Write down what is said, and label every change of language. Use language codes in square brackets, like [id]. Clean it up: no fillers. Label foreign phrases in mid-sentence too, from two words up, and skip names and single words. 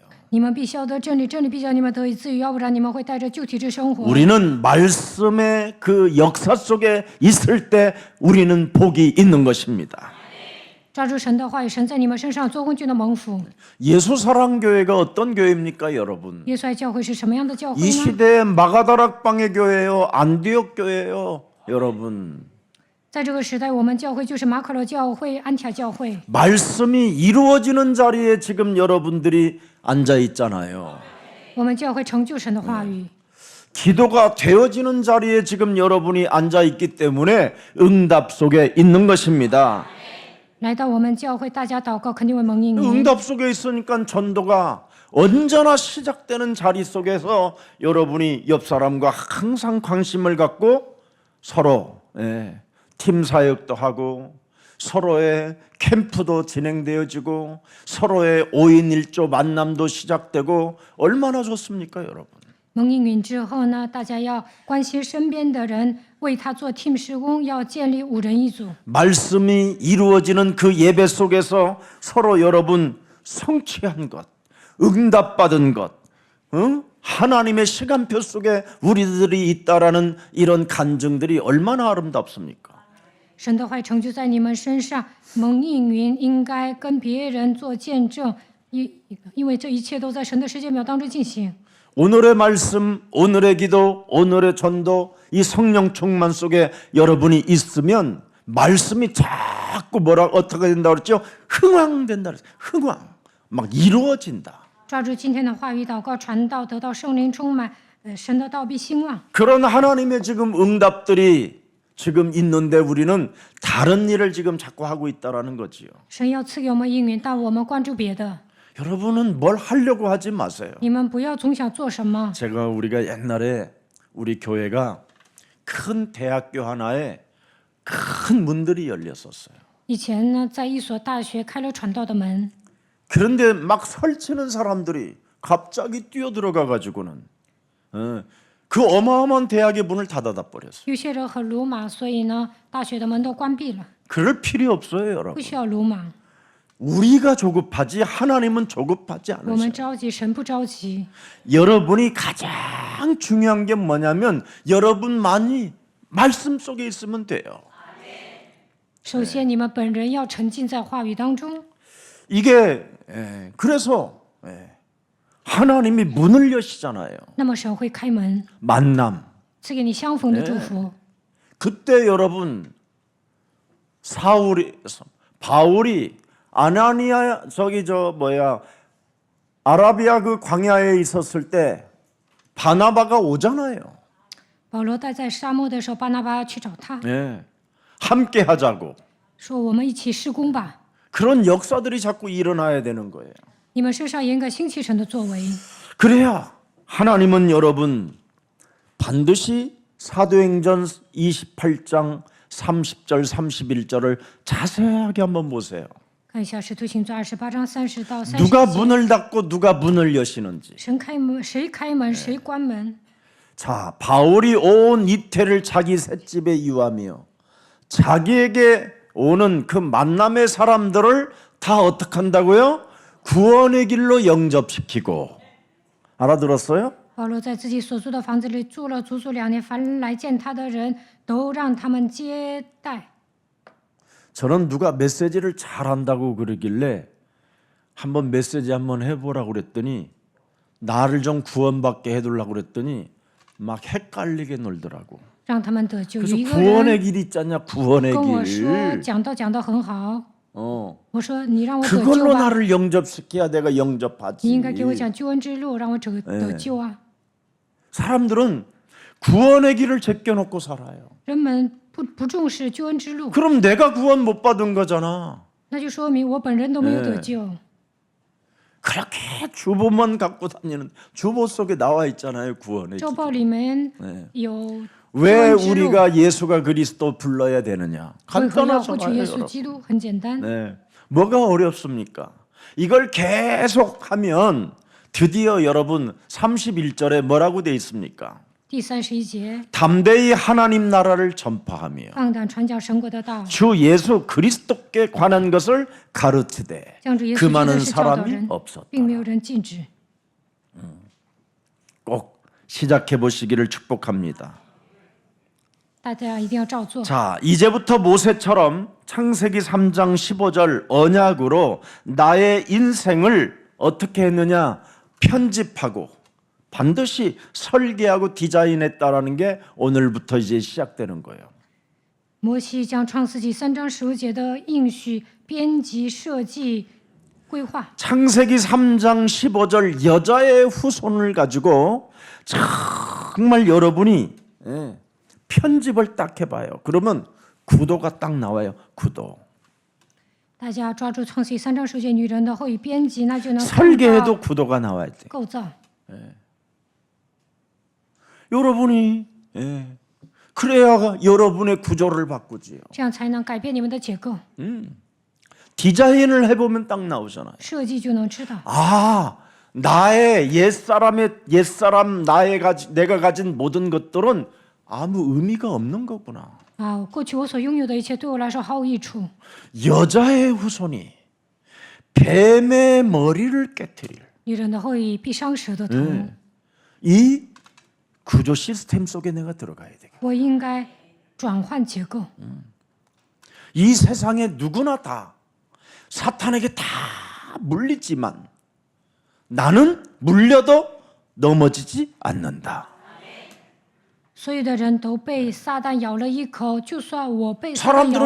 [zh] 你们必晓得真理，真理必叫你们得以自由，要不然你们会带着旧体质生活。 [ko] 우리는 말씀의 그 역사 속에 있을 때 우리는 복이 있는 것입니다. [zh] 抓住神的话语，神在你们身上做工就能蒙福。 [ko] 예수사랑교회가 어떤 교회입니까, 여러분? [zh] 耶稣爱教会是什么样的教会 [ko] 이 [zh] 呢？ [ko] 시대의 마가다락방의 교회요, 안디옥 교회요, 여러분. [zh] 在这个时代，我们教会就是马可罗教会、安提阿教会。 [ko] 말씀이 이루어지는 자리에 지금 여러분들이 앉아 있잖아요. [zh] 我们教会成就神的话语， [ko] 기도가 되어지는 자리에 지금 여러분이 앉아 있기 때문에 응답 속에 있는 것입니다. [zh] 来到我们教会，大家祷告肯定会蒙应允。 [ko] 응답 속에 있으니까 전도가 언제나 시작되는 자리 속에서 여러분이 옆 사람과 항상 관심을 갖고 서로 팀 사역도 하고 서로의 캠프도 진행되어지고 서로의 5인 1조 만남도 시작되고 얼마나 좋습니까, 여러분? [zh] 蒙应允之后呢，大家要关心身边的人，为他做 team 施工，要建立5人1组。 [ko] 말씀이 이루어지는 그 예배 속에서 서로 여러분 성취한 것, 응답받은 것, 하나님의 시간표 속에 우리들이 있다라는 이런 간증들이 얼마나 아름답습니까? [zh] 神的话语成就在你们身上，蒙应允应该跟别人做见证，因为这一切都在神的时间表当中进行。 [ko] 오늘의 말씀, 오늘의 기도, 오늘의 전도, 이 성령 충만 속에 여러분이 있으면 말씀이 자꾸 어떻게 된다고 그랬죠? 흥왕된다 그랬어요. 흥왕. 막 이루어진다. [zh] 抓住今天的话语祷告传道，得到圣灵充满，神的道必兴旺。 [ko] 그런 하나님의 지금 응답들이 지금 있는데 우리는 다른 일을 지금 자꾸 하고 있다라는 거지요. [zh] 神要赐给我们应允，但我们关注别的。 [ko] 여러분은 뭘 하려고 하지 마세요. [zh] 你们不要总想做什么。 [ko] 우리가 옛날에 우리 교회가 큰 대학교 하나에 큰 문들이 열렸었어요. [zh] 以前呢，在一所大学开了传道的门， [ko] 그런데 막 설치는 사람들이 갑자기 뛰어들어가 가지고는 그 어마어마한 대학의 문을 닫아다 버렸어요. [zh] 有些人很鲁莽，所以呢，大学的门都关闭了。 [ko] 그럴 필요 없어요, [zh] 不 [ko] 여러분. [zh] 需要鲁莽， [ko] 우리가 조급하지 하나님은 조급하지 [zh] 我 [ko] 않으셔요. [zh] 们着急，神不着急。 [ko] 여러분이 가장 중요한 게 뭐냐면 여러분만이 말씀 속에 있으면 돼요. [zh] 首先，你们本人要沉浸在话语当中。 [ko] 이게 그래서 하나님이 문을 여시잖아요. [zh] 那么神会开门， [ko] 만남. [zh] 赐给你相逢的祝福。 [ko] 그때 여러분 바울이 아나니아 아라비아 그 광야에 있었을 때 바나바가 오잖아요. [zh] 保罗待在沙漠的时候，巴拿巴去找他， [ko] 함께 하자고. [zh] 说：“我们一起施工吧。 [ko] 그런 역사들이 자꾸 일어나야 되는 거예요. [zh] 你们身上也应该兴起神的作为， [ko] 그래야 하나님은 여러분 반드시 사도행전 28장 30절 31절을 자세하게 한번 보세요. [zh] 看一下《使徒行传》28章30到30 [ko] 누가 [zh] 节。 [ko] 문을 닫고 누가 문을 여시는지. [zh] 神开门，谁开门，谁关门。 [ko] 자, 바울이 온 이태를 자기 셋집에 유하며 자기에게 오는 그 만남의 사람들을 다 어떻게 한다고요? 구원의 길로 영접시키고. 알아들었어요? [zh] 保罗在自己所住的房子里住了足足2年，凡来见他的人都让他们接待。 [ko] 저는 누가 메시지를 잘한다고 그러길래 한번 메시지 한번 해보라고 그랬더니 나를 좀 구원받게 해두려고 그랬더니 막 헷갈리게 놀더라고. [zh] 让他们得救。有 [ko] 그래서 [zh] 一个 [ko] 구원의 [zh] 人 [ko] 길 있잖냐, 구원의 [zh] 跟我说 [ko] 길. [zh] 讲道很好， [ko] 어, [zh] 我说你让我得 [ko] 그걸로 [zh] 救吧， [ko] 나를 영접시켜야 내가 [zh] 你 [ko] 영접하지. [zh] 应该给我讲救恩之路，让我得救啊。 [ko] 사람들은 구원의 길을 제껴놓고 살아요. [zh] 人们不重视救恩之路， [ko] 그럼 내가 구원 못 받은 거잖아. [zh] 那就说明我本人都没有得救。 [ko] 그렇게 주보만 갖고 다니는 주보 속에 나와 있잖아요. 구원의 [zh] 周 [ko] 길. [zh] 报里面 [ko] 네. [zh] 有 [ko] 왜 [zh] 救恩之路， [ko] 우리가 예수가 그리스도 불러야 되느냐? [zh] 为何要获取 [ko] 간단하잖아요. [zh] 耶稣 [ko] 여러분. [zh] 基督？很简单， [ko] 네. 뭐가 어렵습니까? 이걸 계속 하면 드디어 여러분 31절에 뭐라고 돼 있습니까? [zh] 第31节， [ko] 담대히 하나님 나라를 전파하며 [zh] 放胆传讲神国的道， [ko] 주 예수 그리스도께 관한 것을 가르치되 [zh] 向着耶稣 [ko] 그 [zh] 基督 [ko] 많은 [zh] 是教导 [ko] 사람이 [zh] 人， [ko] 없었다. [zh] 并没有人禁止。 [ko] 꼭 시작해 보시기를 축복합니다. [zh] 大家一定要照做。 [ko] 자, 이제부터 모세처럼 창세기 3장 15절 언약으로 나의 인생을 어떻게 했느냐? 편집하고 반드시 설계하고 디자인했다라는 게 오늘부터 이제 시작되는 거예요. [zh] 摩西将创世纪3章15节的应许编辑、设计、规划。 [ko] 창세기 3장 15절 여자의 후손을 가지고 정말 여러분이 편집을 딱 해봐요. 그러면 구도가 딱 나와요. 구도. [zh] 大家抓住创世纪3章15节女人的后裔编辑，那就能看到 [ko] 설계해도 구도가 나와야 돼. [zh] 构造。 [ko] 여러분이 그래야 여러분의 구조를 바꾸지요. [zh] 这样才能改变你们的结构， [ko] 디자인을 해보면 딱 나오잖아요. [zh] 设计就能知道。 [ko] 아, 나의 옛사람 내가 가진 모든 것들은 아무 의미가 없는 거구나. [zh] 啊，过去我所拥有的一切对我来说毫无益处。 [ko] 여자의 후손이 뱀의 머리를 깨뜨릴 [zh] 女人的后裔必伤蛇的头。 [ko] 이 구조 시스템 속에 내가 들어가야 돼. [zh] 我应该转换结构。 [ko] 이 세상에 누구나 다 사탄에게 다 물리지만 나는 물려도 넘어지지 않는다. [zh] 所有的人都被撒旦咬了一口，就算我被撒旦咬了，